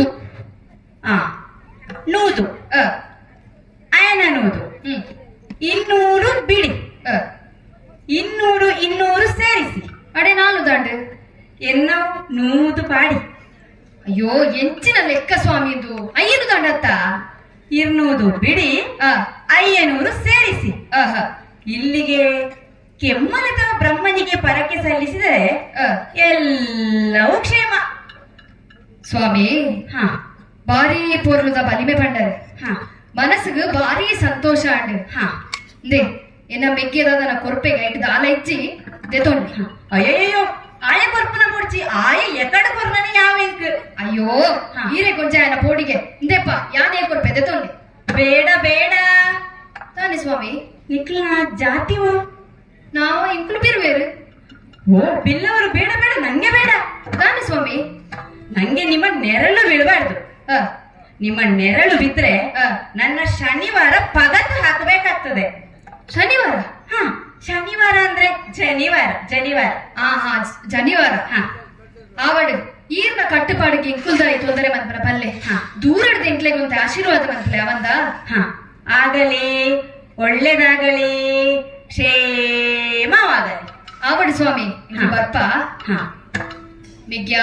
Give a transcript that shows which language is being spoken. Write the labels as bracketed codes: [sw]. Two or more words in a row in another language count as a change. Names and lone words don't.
[tcy] ಹಾ ನೂದು ಆ, ಆಯನ ನೂದು. ಹ್ಮ್ [kn] 200 ಬಿಡಿ. ಆ, 200 ಸೇರಿಸಿ [tcy] ಅಡೆ ನಾಲು ದಾಂಡು. ಎನ್ನೋ ನೂದು ಪಾಡಿ. ಅಯ್ಯೋ ಎಂಚಿನ ಲೆಕ್ಕ ಸ್ವಾಮಿ ಇದು. ಅಯ್ಯನು ದಾಂಡತ್ತ. [kn] 200 ಬಿಡಿ. ಆ 500 ಸೇರಿಸಿ. ಆಹಾ ಇಲ್ಲಿಗೆ ಕೆಮ್ಮಲದ ಬ್ರಹ್ಮನಿಗೆ ಪರಕ್ಕೆ ಸಲ್ಲಿಸಿದರೆ ಆ, ಎಲ್ಲವೂ ಕ್ಷೇಮ. [tcy] ಸ್ವಾಮಿ ಹಾ ಬಾರಿ ಪೂರ್ಣದ ಬಲಿಮೆ ಪಂಡರೆ ಹಾ ಮನಸ್ಸಿಗೆ ಬಾರಿ ಸಂತೋಷ ಅಂಡ್ ಹಾ. ದೇ ಎನ್ನ ಮೆಗ್ಗೆದ ಕೊರಪೆಗೆ ಐದು ದಾಲ ಇಚ್ಚಿ ದೆತೊಂಡಿ. ಅಯ್ಯಯ್ಯೋ ಆಯ ಕೊರ್ಪನ ಮುಡ್ಚಿ ಆಯ ಎಕಡ ಕೊರ್ನನೆ ಯಾವೆಂಕ್. ಅಯ್ಯೋ ಹಾ. ಈರೆ ಕೊಂಚ ಆಯನ ಪೋಡಿಗೆ ಇಂದೆಪ್ಪ ಯಾನೇ ಕೊರಪೆ ದೆತೊಂಡಿ. [kn] ಬೇಡ ಬೇಡ [tcy] ತಾನೆ ಸ್ವಾಮಿ. ನಿಕ್ಲ ಜಾತಿವು ನಾವು ಇಂಕ್ಲು ಬಿರುವೇರು. [kn] ಓ ಬಿಲ್ಲವರು ಬೇಡ ಬೇಡ ನಂಗೆ ಬೇಡ. [tcy] ತಾನೆ ಸ್ವಾಮಿ. [kn] ನಂಗೆ ನಿಮ್ಮ ನೆರಳು ಬೀಳಬಾರ್ದು. ಆ, ನಿಮ್ಮ ನೆರಳು ಬಿದ್ರೆ ಆ, ನನ್ನ ಶನಿವಾರ ಪಗತ್ತು ಹಾಕಬೇಕಾಗ್ತದೆ. ಶನಿವಾರ. ಹಾ ಶನಿವಾರ ಅಂದ್ರೆ ಜನಿವಾರ. ಆಹಾ ಜನಿವಾರ. ಹಾ [tcy] ಆವಡು ಈರ್ನ ಕಟ್ಟುಪಾಡಿಗೆ ಇಂಕುಲ್ದಾಯಿ ತೊಂದರೆ ಮನ್ಪನ ಪಲ್ಲೆ. ಹಾ. ದೂರಡ್ದ ಇಂಕ್ಲೆಗೆ ಒಂದು ಆಶೀರ್ವಾದ ಮನ್ಪಲೆ ಅವಂದ. [kn] ಹಾ ಆಗಲಿ, ಒಳ್ಳೇದಾಗಲಿ, ಕ್ಷೇಮವಾಗಲಿ. [tcy] ಆವಡು ಸ್ವಾಮಿ ಇಂದು ಹಾ. ಬರ್ಪ ಹಾ ಮಿಗ್ಯಾ